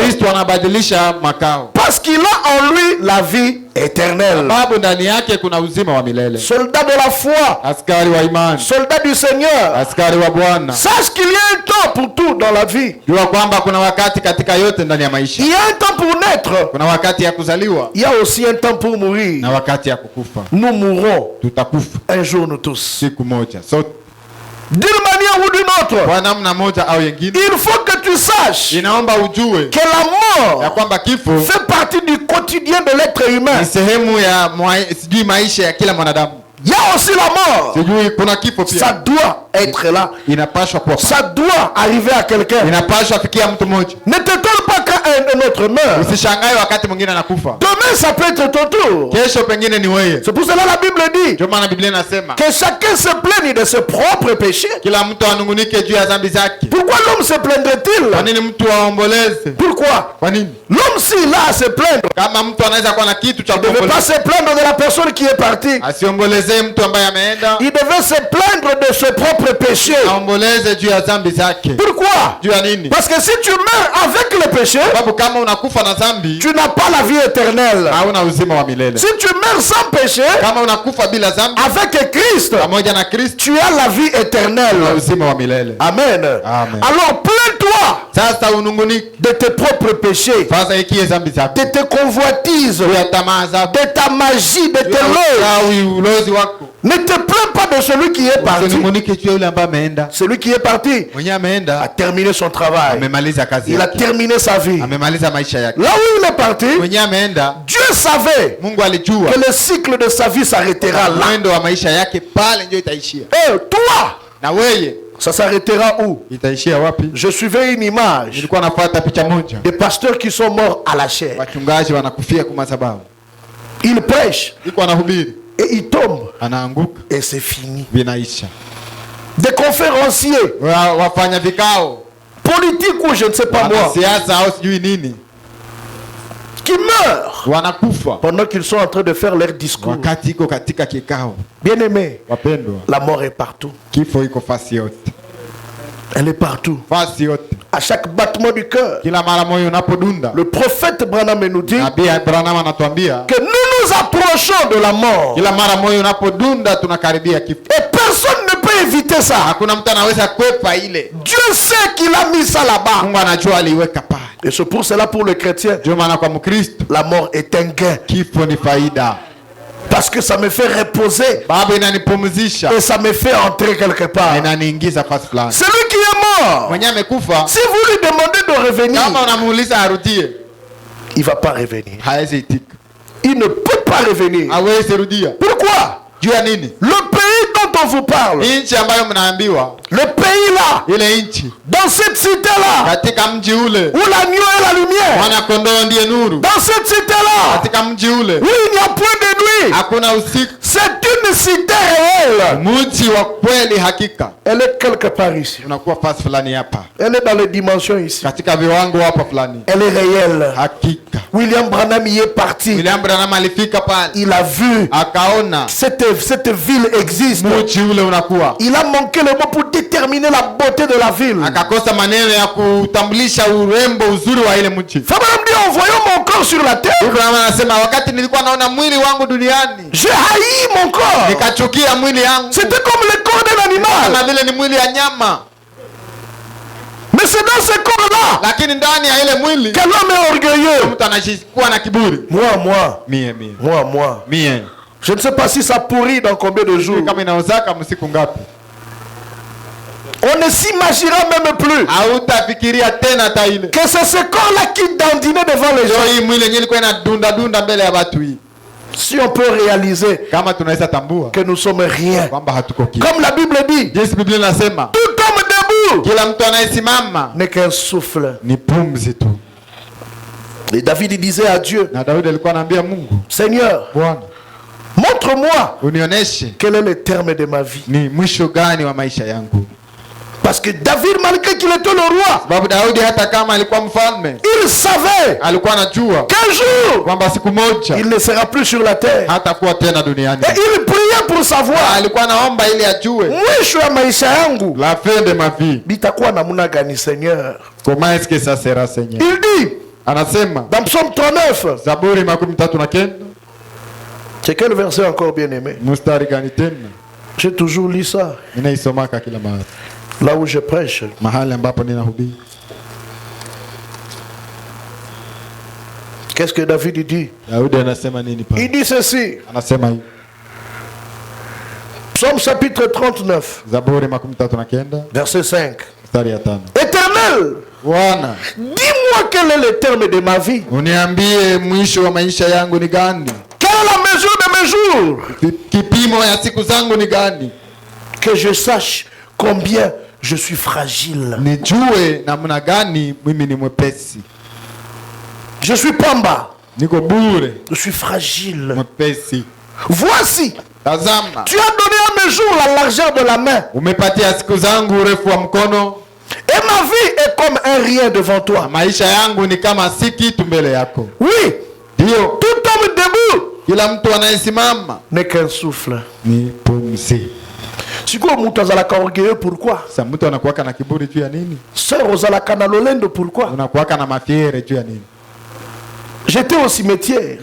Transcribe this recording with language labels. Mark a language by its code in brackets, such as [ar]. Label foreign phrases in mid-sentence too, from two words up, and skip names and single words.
[sw] Kristo anabadilisha makao. [fr] Parce qu'il a en lui la vie éternelle. [sw] Sababu ndani yake kuna uzima wa milele. [fr] Soldat de la foi. [sw] Askari wa imani. [fr] Soldat du Seigneur. [sw] Askari wa Bwana. [fr] Sache qu'il y a un temps pour tout dans la vie. [sw] Jua kwamba kuna wakati katika yote ndani ya maisha. [fr] Il y a un temps pour naître. [sw] Kuna wakati ya kuzaliwa. [fr] Il y a aussi un temps pour mourir. [sw] Na wakati ya kukufa. [fr] Nous mourrons. [sw] Tutakufa. [fr] Un jour nous tous. [sw] Siku moja sote. [fr] D'une manière ou d'une autre, [sw] kwa namna moja au nyingine, [fr] il faut que tu saches [sw] inaomba ujue [fr] que la [sw] ya [fr] mort [sw] kwamba kifo [fr] fait partie du quotidien de l'être humain. [sw] ni sehemu ya sijui maisha ya kila mwanadamu. [fr] Il y a aussi la mort. [sw] Sijui kuna kifo [fr] Ça [sw] pia. [fr] doit être là. [sw] Inapaswa kuwa. [fr] Ça doit arriver à quelqu'un. [sw] Inapaswa fikia mtu mmoja. [fr] Ne t'étonne pas quand un autre meurt. [sw] Usishangae wakati mwingine anakufa. [fr] Demain, ça peut être ton tour. [sw] Kesho pengine ni wewe. [fr] C'est pour cela la Bible dit [sw] Ndio maana Biblia inasema [fr] que chacun se plaigne de ses propres péchés. [sw] kila mtu anungunike juu ya dhambi zake. [fr] Pourquoi l'homme se [sw] Kwa [fr] plaindrait-il? [sw] nini mtu aomboleze? [fr] Pourquoi? [sw] Kwa nini? [fr] L'homme s'il a à se plaindre, [sw] Kama mtu anaweza kuwa na kitu cha [fr] il ne devait pas [sw] kuomboleza, [fr] se plaindre de la personne qui est partie. [sw] asiombolezee mtu ambaye ameenda, [fr] Il devait se plaindre de ses propres péchés. [sw] aomboleze juu ya dhambi zake. [fr] Pourquoi? [sw] Juu ya nini? [fr] Parce que si tu meurs avec le péché, [sw] Sababu kama unakufa na dhambi, [fr] tu n'as pas la vie éternelle. [sw] hauna uzima wa milele. [fr] Si tu meurs sans péché, [sw] Kama unakufa bila dhambi, [fr] avec Christ, [sw] pamoja na Kristo, [fr] tu as la vie [sw] una [fr] éternelle. [sw] uzima wa milele. [fr] Amen. [sw] Amen. [fr] Alors plains-toi [sw] Sasa unungunike, [fr] de tes propres péchés, [sw] fadha ikie dhambi zako, [fr] de tes convoitises, [sw] juu ya tamaa zako, [fr] de ta magie, de [sw] juu [fr] tes [sw] ya [fr] lois. [sw] uchawi, ulozi wako. [fr] Ne te plains pas de celui qui est parti. [sw] Usinungunike juu ya yule ambaye ameenda. [fr] Celui qui est parti [sw] Mwenye [fr] a [sw] ameenda [fr] terminé son travail. [sw] amemaliza kazi [fr] Il a [sw] yake, [fr] terminé sa vie. [sw] amemaliza maisha yake. [fr] Là où il est parti, [sw] Mwenye ameenda, [fr] Dieu savait [sw] Mungu alijua [fr] que le cycle de sa vie s'arrêtera là. [sw] mwendo wa maisha yake pale ndio itaishia. [fr] Et toi, [sw] Na wewe [fr] ça s'arrêtera où? [sw] itaishia wapi? [fr] Je suivais une image [sw] Nilikuwa nafuata picha moja, [fr] des pasteurs qui sont morts à la chair. [sw] wachungaji wanakufia kwa madhabahu, [fr] Ils prêchent [sw] iko anahubiri, [fr] et ils tombent [sw] anaanguka, [fr] et c'est fini. [sw] vinaisha. [fr] Des conférenciers [sw] Wafanya vikao, [fr] politiques ou je ne sais pas moi, [sw] wanasiasa au sijui nini, [fr] qui meurent [sw] wanakufa [fr] pendant qu'ils sont en train de faire leur discours. [sw] wakati iko katika kikao. [fr] Bien-aimés, [sw] Wapendwa, [fr] la mort est partout. [sw] kifo iko fasi yote, [fr] Elle est partout. [sw] fasi yote. [fr] À chaque battement du cœur. [sw] Kila mara moyo unapodunda, [fr] Le prophète Branham nous dit [sw] Nabii Abraham anatuambia [fr] que nous nous approchons de la mort. [sw] kila mara moyo unapodunda tunakaribia kifo. [fr] Et personne ne peut éviter ça. [sw] Hakuna mtu anaweza kwepa ile. [fr] Dieu sait qu'il a mis ça là-bas. [sw] Mungu anajua aliweka pale. [fr] Et c'est pour cela pour le chrétien, [sw] Ndio maana kwa Mkristo [fr] la mort est un gain. [sw] kifo ni faida, [fr] Parce que ça me fait reposer [sw] baba inanipumzisha [fr] et ça me fait entrer quelque [sw] na [fr] part. [sw] inaniingiza fasi fulani. [fr] Celui qui est mort, [sw] Mwenye amekufa, [fr] si vous lui demandez de revenir, [sw] kama unamuuliza arudie, [fr] il ne va pas revenir. [sw] hawezi itika, [fr] Il ne peut pas revenir. [sw] hawezi rudia. [fr] Pourquoi? [sw] Juu ya nini? [fr] Le pays dont on vous parle, [sw] Nchi ambayo mnaambiwa, [fr] le pays là, [sw] ile nchi [fr] dans cette cité-là, [sw] katika mji ule, [fr] où l'agneau est la lumière, [sw] mwana kondoo ndiye nuru. [fr] dans cette cité-là, [sw] Katika mji ule [fr] où il n'y a point de nuit, [sw] hakuna usiku, [fr] c'est une cité réelle. [sw] mji wa kweli. Hakika [fr] Elle est quelque part ici. [sw] unakuwa fasi fulani hapa, [fr] Elle est dans les dimensions ici. [sw] katika viwango hapa fulani. [fr] Elle est réelle. [sw] Hakika [fr] William Branham y est parti. [sw] William Branham alifika pale, [fr] Il a vu [sw] akaona [fr] cette ville existe. [sw] mji ule unakuwa, [fr] Il a manqué le mot pour déterminer la beauté de la ville. [sw] akakosa maneno ya kutambulisha urembo, uzuri wa ile mji. [fr] Abraham dit en voyant mon corps sur la terre, [sw] Abraham anasema wakati nilikuwa naona mwili wangu duniani, [fr] j'ai haï mon corps. [sw] nikachukia mwili yangu [fr] C'était comme le corps d'un [sw] kama [fr] animal. [sw] vile ni mwili ya nyama, [fr] Mais c'est dans ce corps-là [sw] lakini ndani ya ile mwili [fr] que l'homme est orgueilleux. [sw] mtu anashikuwa na kiburi. [fr] Moi. [sw] Mie [fr] Je ne sais pas si ça pourrit dans combien de jours. [sw] kama inaozaka msiku ngapi, [fr] On ne s'imaginera même plus [sw] hautafikiria tena hata ile [fr] que c'est ce corps-là qui dandinait devant les [sw] leo [fr] gens. [sw] hii mwili yenyewe ilikuwa inadunda mbele ya watu. Hii [fr] Si on peut réaliser [sw] kama tunaweza tambua [fr] que nous sommes rien. [sw] kwamba hatuko kitu. [fr] Comme la Bible dit, [sw] Jinsi Biblia inasema [fr] tout homme debout [sw] kila mtu anayesimama [fr] n'est qu'un souffle. [sw] ni pumzi tu. [fr] Et David il disait à Dieu, [sw] Na Daudi alikuwa anaambia Mungu, [fr] Seigneur, [sw] Bwana, [fr] montre-moi [sw] unionyeshe [fr] quel est le terme de ma vie. [sw] ni mwisho gani wa maisha yangu. [fr] Parce que David, malgré qu'il était le roi, [sw] Sababu Daudi hata kama alikuwa mfalme, [fr] il savait [sw] alikuwa anajua [fr] qu'un jour, [sw] kwamba siku moja [fr] il ne sera plus sur la terre. [sw] hatakuwa tena duniani. [fr] Et il priait pour savoir, [sw] Alikuwa anaomba ili ajue mwisho ya maisha yangu [fr] la fin de ma vie, [sw] bitakuwa namuna gani, [fr] Seigneur? comment est-ce que ça sera, Seigneur? Il dit [sw] Anasema [fr] dans Psaume 39, [sw] Zaburi 39, [fr] c'est quel verset encore, bien aimé? [sw] mstari gani tena? [fr] J'ai toujours lu ça, [sw] Ninaisomaka kila mahali, [fr] là où je prêche. [sw] mahali ambapo ninahubiri. [fr] Qu'est-ce que David dit? [sw] Daudi anasema nini pale? [fr] Il dit ceci, [sw] Anasema hivi, [fr] Psaume chapitre 39, [sw] Zaburi 39 [fr] verset 5. [sw] mstari ya 5. [fr] Éternel, [sw] Bwana, [fr] dis-moi quel est le terme de ma vie. [sw] uniambie mwisho wa maisha yangu ni gani? [fr] Quelle est la mesure de mes jours? [sw] Kipimo ya siku zangu ni gani? [fr] Que je sache combien je suis fragile. [sw] Nijue namna gani mimi ni mwepesi. [fr] Je suis pamba. [sw] Niko bure, [fr] Je suis fragile. [sw] mwepesi. [fr] Voici, [sw] Tazama, [fr] tu as donné à mes jours la largeur de la main. [sw] umepatia siku zangu urefu wa mkono, [fr] Et ma vie est comme un rien devant [sw] na [fr] toi. [sw] maisha yangu ni kama si kitu mbele yako. [fr] Oui, [sw] Ndio, [fr] tout homme debout [sw] kila mtu anayesimama [fr] n'est qu'un souffle. [sw] ni pumzi. [ln] Sikoyo mutu azalaka orgueilleux, pourquoi? [sw] Sasa mtu anakuwaka na kiburi juu ya nini? [ln] Sœur ozalaka na lolendo, pourquoi? [sw] Unakuwaka na mafiere juu ya nini? [fr] J'étais au cimetière,